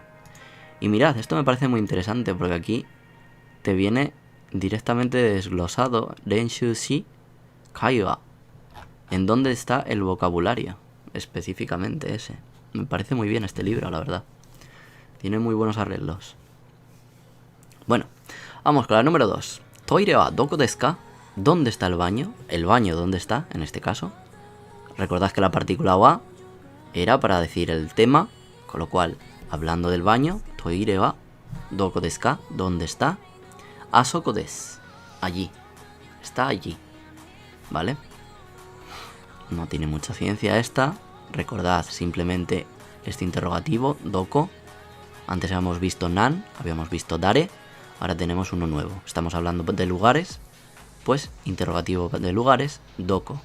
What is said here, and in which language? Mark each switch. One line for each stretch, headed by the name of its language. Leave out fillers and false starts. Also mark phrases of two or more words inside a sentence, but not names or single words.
Spanish: Y mirad, esto me parece muy interesante porque aquí te viene directamente desglosado
Japanese: 練習し会話.
Spanish: ¿En dónde está el vocabulario? Específicamente ese. Me parece muy bien este libro, la verdad. Tiene muy buenos arreglos. Bueno, vamos con la número 2.
Japanese: トイレはどこですか?
Spanish: ¿Dónde está el baño? ¿El baño dónde está, en este caso? Recordad que la partícula wa era para decir el tema, con lo cual, hablando del baño,
Japanese: トイレはどこですか?
Spanish: ¿Dónde está?
Japanese: あそこです.
Spanish: Allí. Está allí. ¿Vale? No tiene mucha ciencia esta. Recordad simplemente este interrogativo, doko. Antes habíamos visto nan, habíamos visto dare. Ahora tenemos uno nuevo. Estamos hablando de lugares. Pues interrogativo de lugares, doko.